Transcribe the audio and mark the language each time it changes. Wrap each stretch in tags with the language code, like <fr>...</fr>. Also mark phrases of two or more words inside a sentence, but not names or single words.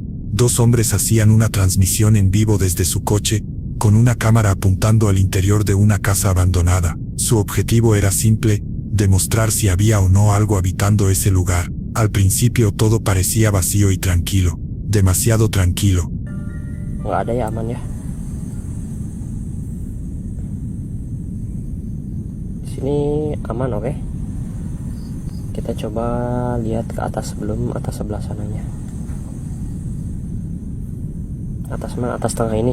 <es>Dos hombres hacían una transmisión en vivo desde su coche, con una cámara apuntando al interior de una casa abandonada. Su objetivo era simple, demostrar si había o no algo habitando ese lugar. Al principio todo parecía vacío y tranquilo, demasiado tranquilo.</es> <id>Nggak ada ya, aman ya. Di sini aman, oke. Kita coba lihat ke atas sebelum atas sebelah sananya. Atas mana? Atas tengah ini.</id>